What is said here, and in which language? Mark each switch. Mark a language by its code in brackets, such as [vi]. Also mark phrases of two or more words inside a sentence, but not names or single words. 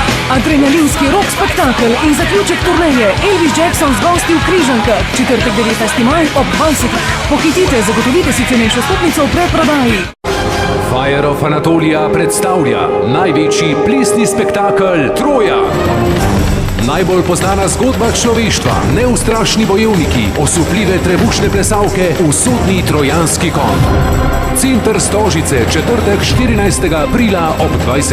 [sl] Adrenalinski rock spektakel in zaključek turneje Elvis Jackson z gosti v Križankah, četrtek 19. maj ob 20. Pohitite, zagotovite si cenejšo vstopnico v predprodaji. Fire of Anatolia predstavlja največji plesni spektakel Troja. Najbolj poznana zgodba človeštva, neustrašni bojevniki, osupljive trebušne plesalke, usodni trojanski konj. Center Stožice, četrtek 14. aprila ob 20.